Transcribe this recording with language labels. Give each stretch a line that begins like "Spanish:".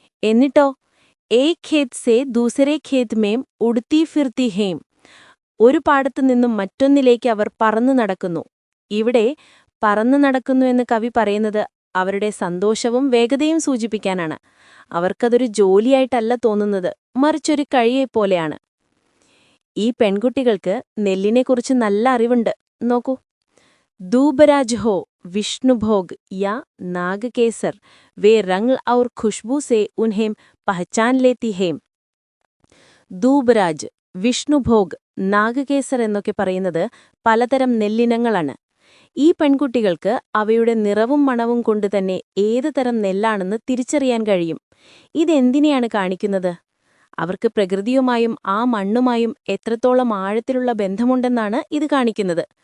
Malayalam: എന്നിട്ടോ,
Hindi: ഏക് ഖേത് സേ ദൂസരേ ഖേത് മേം ഉടുത്തി ഫിർത്തി ഹേം,
Malayalam: ഒരു പാടത്തു നിന്നും മറ്റൊന്നിലേക്ക് അവർ പറന്നു നടക്കുന്നു. ഇവിടെ പറന്നു നടക്കുന്നു എന്ന് കവി പറയുന്നത് അവരുടെ സന്തോഷവും വേഗതയും സൂചിപ്പിക്കാനാണ്. അവർക്കതൊരു ജോലിയായിട്ടല്ല തോന്നുന്നത്, മറിച്ചൊരു കഴിയെപ്പോലെയാണ്. ഈ പെൺകുട്ടികൾക്ക് നെല്ലിനെക്കുറിച്ച് നല്ല അറിവുണ്ട്. നോക്കൂ.
Hindi: दूबराज हो विष्णुभोग या नागकेसर, वे रंग और खुशबू से उन्हें पहचान लेती हैं.
Malayalam: ദൂബരാജ്, വിഷ്ണുഭോഗ്, നാഗകേസർ എന്നൊക്കെ പറയുന്നത് പലതരം നെല്ലിനങ്ങളാണ്. ഈ പെൺകുട്ടികൾക്ക് അവയുടെ നിറവും മണവും കൊണ്ടുതന്നെ ഏത് തരം നെല്ലാണെന്ന് തിരിച്ചറിയാൻ കഴിയും. ഇതെന്തിനെയാണ് കാണിക്കുന്നത്? അവർക്ക് പ്രകൃതിയുമായും ആ മണ്ണുമായും എത്രത്തോളം ആഴത്തിലുള്ള ബന്ധമുണ്ടെന്നാണ് ഇത് കാണിക്കുന്നത്.